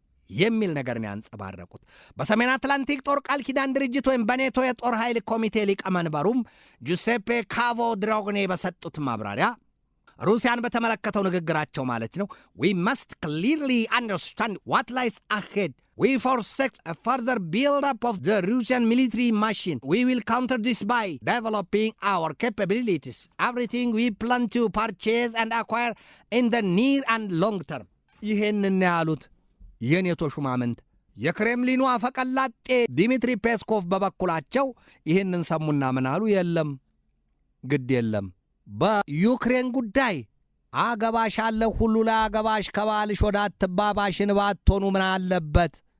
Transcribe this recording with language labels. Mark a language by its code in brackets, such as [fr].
[am] የሚል ነገር ነው ያንጸባረቁት። በሰሜን አትላንቲክ ጦር ቃል ኪዳን ድርጅት ወይም በኔቶ የጦር ኃይል ኮሚቴ ሊቀመንበሩም ጁሴፔ ካቮ ድሮግኔ በሰጡት ማብራሪያ ሩሲያን በተመለከተው ንግግራቸው ማለት ነው [en] we must clearly understand what lies ahead. We forsake a further build-up of the Russian military machine. We will counter this by developing our capabilities. Everything we plan to purchase and acquire in the near and long term. [am] ይሄንን ያሉት የኔቶ ሹማምንት የክሬምሊኑ አፈቀላጤ ዲሚትሪ ፔስኮቭ በበኩላቸው ይህንን ሰሙና ምን አሉ? የለም ግድ የለም በዩክሬን ጉዳይ አገባሽ አለ ሁሉ ላይ አገባሽ ከባልሽ ወደ አትባባሽን ባትሆኑ ምን አለበት?